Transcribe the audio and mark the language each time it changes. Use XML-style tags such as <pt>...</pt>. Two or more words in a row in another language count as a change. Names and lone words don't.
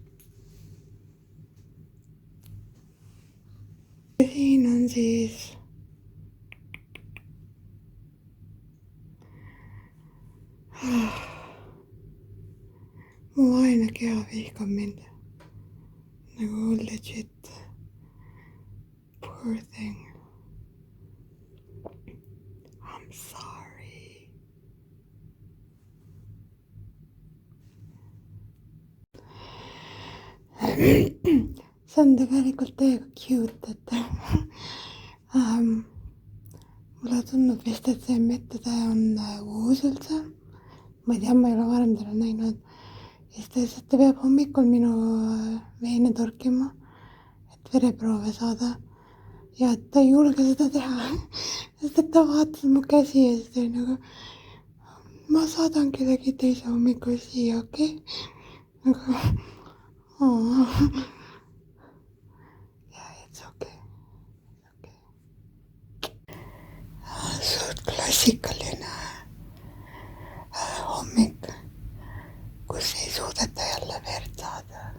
<et>siin on siis mu vaene keha vihkab mind nagu legit.</et> <en>Poor thing. I'm sorry.</en> <et>see on tegelikult täiega cute, et mulle tundub vist, et see metoda on uus üldse. ma ei tea, ma ei ole varem teda näinud. ja siis ta lihtsalt peab hommikul minu veene torkima, et vereproove saada. ja ta ei julge seda teha, sest et ta vaatas mu käsi ja siis ta oli nagu, ma saadan kedagi teise hommikul siia, okei?</et> <en>nagu yeah, it's okay.</en> <et>suht klassikaline hommik, kus ei suudeta jälle verd saada.</et>